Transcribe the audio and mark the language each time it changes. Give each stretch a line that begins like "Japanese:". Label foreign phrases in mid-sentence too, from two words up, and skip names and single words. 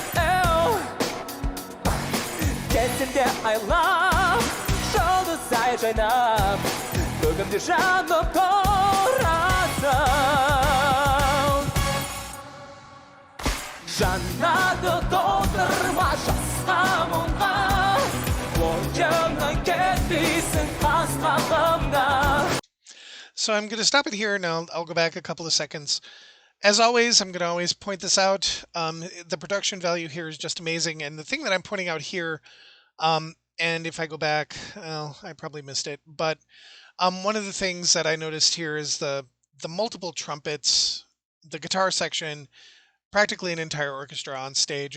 Kazakh: Кезінде айлап Жұлдыздай жайнап Көгімде жанып тұрасың Жаннады толтырма жасқа мұңға Ойымнан кетпейсің қас қағымда.
English: So I'm going to stop it here, and I'll go back a couple of seconds. As always, I'm going to always point this out. The production value here is just amazing. And the thing that I'm pointing out here, and if I go back, well, I probably missed it. But one of the things that I noticed here is the multiple trumpets, the guitar section, practically an entire orchestra on stage.